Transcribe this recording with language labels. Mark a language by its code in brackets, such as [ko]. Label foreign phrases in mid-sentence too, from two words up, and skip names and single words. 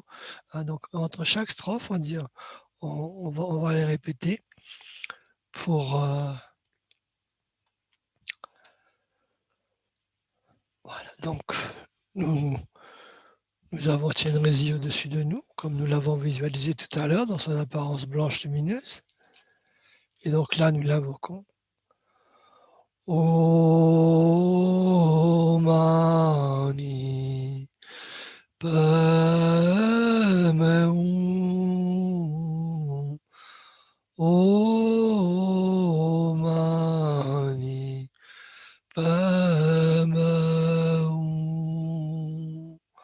[fr] Donc entre chaque strophe, on va les répéter pour... Voilà, donc nous avons Chenrezig au-dessus de nous, comme nous l'avons visualisé tout à l'heure dans son apparence blanche lumineuse. Et donc là, nous l'invoquons. [sa] Om-mani padme-hum. Om-mani padme-hum.